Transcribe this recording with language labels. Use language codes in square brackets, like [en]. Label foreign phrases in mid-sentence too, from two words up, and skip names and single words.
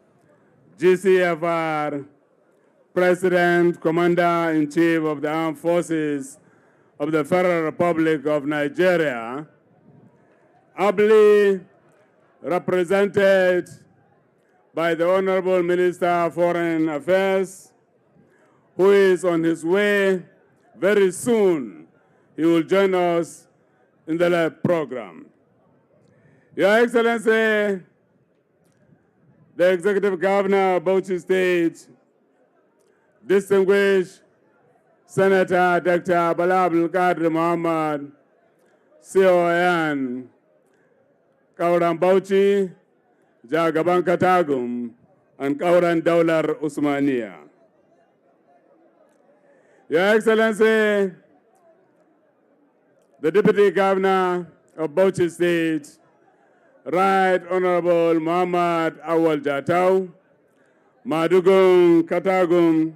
[en] GCFR, President, Commander-in-Chief of the Armed Forces of the Federal Republic of Nigeria, ably represented by the Honorable Minister of Foreign Affairs, who is on his way very soon. He will join us in the live program. Your Excellency, the Executive Governor of Bauchi State, distinguished Senator Dr. Bala Abdulkadir Muhammad, CON, Kauran Bauchi, Jagaban Katagum, and Kauran Daular Usmania. Your Excellency, the Deputy Governor of Bauchi State, Right Honorable Muhammad Awal Jatau, Madugum Katagum.